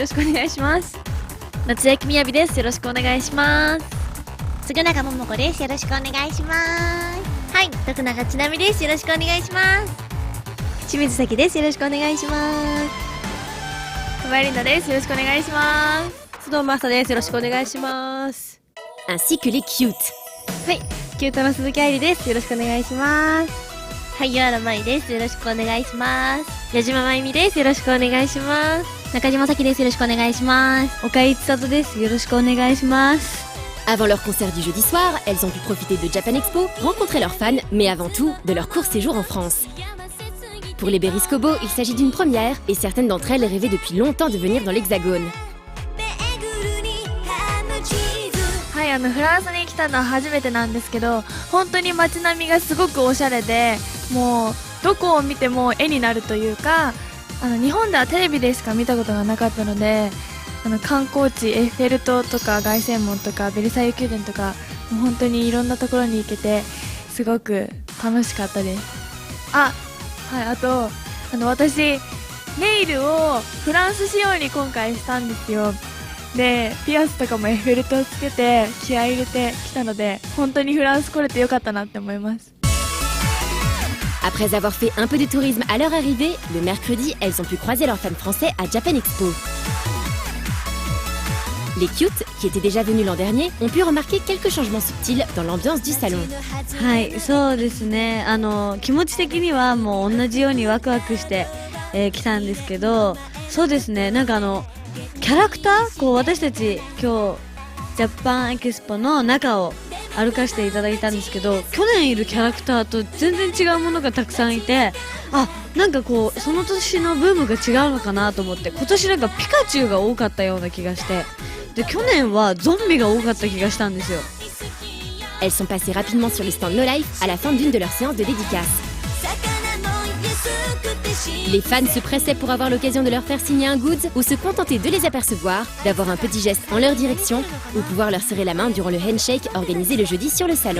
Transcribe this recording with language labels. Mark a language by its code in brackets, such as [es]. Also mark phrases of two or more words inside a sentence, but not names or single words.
[ja] よろしくお願いします. Natsuaki Miyabi desu. よろしくお願いします. 杉中桃子です。よろしくお願いします。はい、徳永ちなみです。よろしくお願いします。清水咲です。よろしくお願いします。小林里奈です。よろしくお願いします。須藤真沙です。よろしくお願いします。 [fr] ainsi que les Cute。 [ja] はい、キュートの鈴木愛理です。よろしくお願いします。萩原舞です。よろしくお願いします。矢島真由美です。よろしくお願いします。中島咲です。よろしくお願いします。岡井千里です。よろしくお願いします。 [fr] Avant leur concert du jeudi soir, elles ont pu profiter de Japan Expo, rencontrer leurs fans, mais avant tout, de leur court séjour en France. Pour les Berries Kobo, il s'agit d'une première, et certaines d'entre elles rêvaient depuis longtemps de venir dans l'Hexagone. [ja] はい、フランスに来たのは初めてなんですけど、本当に街並みがすごくおしゃれで、もうどこを見ても絵になるというか、日本ではテレビでしか見たことがなかったので、観光地エッフェル塔とか凱旋門とかベルサイユ宮殿とか、もう本当にいろんなところに行けてすごく楽しかったです。あと私ネイルをフランス仕様に今回したんですよ。でピアスとかもエッフェル塔つけて気合い入れてきたので、本当にフランス来れてよかったなって思います。 [fr] Après avoir fait un peu de tourisme à leur arrivée, le mercredi, elles ont pu croiser leurs fans français à Japan Expo. Les Cute, qui étaient déjà venus l'an dernier, ont pu remarquer quelques changements subtils dans l'ambiance du salon. [ja] はい、そうですね。気持ち的にはもう同じようにワクワクして、来たんですけど、そうですね。なんかキャラクター、こう私たち今日ジャパンエキスポの中を歩かせていただいたんですけど、去年いるキャラクターと全然違うものがたくさんいて、なんかこうその年のブームが違うのかなと思って、今年なんかピカチュウが多かったような気がして、で去年はゾンビが多かった気がしたんですよ。 [fr] Elles sont passées rapidement sur le stand No Life à la fin d'une de leurs séances de dédicace. Les fans se pressaient pour avoir l'occasion de leur faire signer un goods ou se contenter de les apercevoir, d'avoir un petit geste en leur direction ou pouvoir leur serrer la main durant le handshake organisé le jeudi sur le salon.